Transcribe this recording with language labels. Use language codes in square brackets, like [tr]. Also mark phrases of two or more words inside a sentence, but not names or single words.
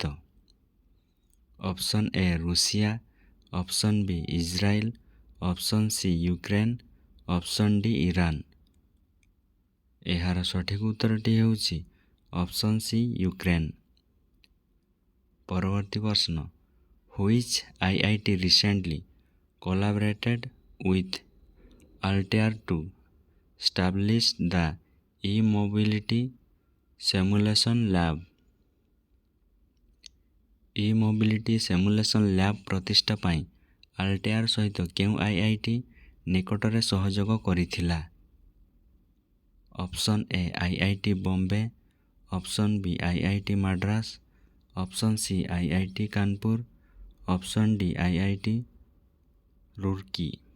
[en] Option A Russia, Option B Israel, Option C Ukraine, Option D Iran. [or] ଏହାର ସଠିକ ଉତ୍ତରଟି ହେଉଛି [en] Option C [or] ୟୁକ୍ରେନ। ପରବର୍ତ୍ତୀ ପ୍ରଶ୍ନ, [en] Which IIT recently collaborated with Altair to establish the e-mobility simulation lab? e-mobility simulation lab [or] ପ୍ରତିଷ୍ଠା ପାଇଁ ଆଲ୍ଟେୟାର ସହିତ କେଉଁ IIT ନିକଟରେ ସହଯୋଗ କରିଥିଲା? [en] Option A IIT Bombay, Option B IIT Madras, Option C IIT Kanpur, Option D IIT Roorkee.